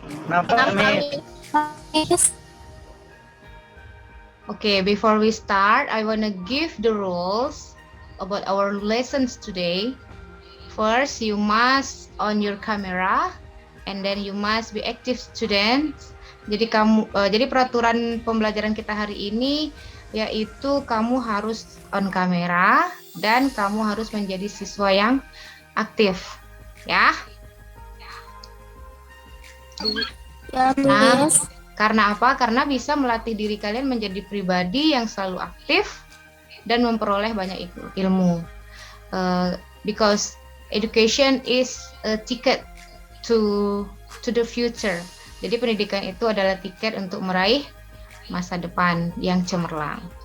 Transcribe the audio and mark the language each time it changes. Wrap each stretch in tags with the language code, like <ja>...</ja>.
<id>Nampak, Miss.</id> <en>Okay, before we start, I want to give the rules about our lessons today. First, you must on your camera, and then you must be active students.</en> <id>Jadi peraturan pembelajaran kita hari ini yaitu kamu harus on kamera dan kamu harus menjadi siswa yang aktif, ya. Ya, Nah, karena apa? Karena bisa melatih diri kalian menjadi pribadi yang selalu aktif dan memperoleh banyak ilmu.</id> <en>Because education is a ticket to the future.</en> <id>Jadi pendidikan itu adalah tiket untuk meraih masa depan yang cemerlang.</id>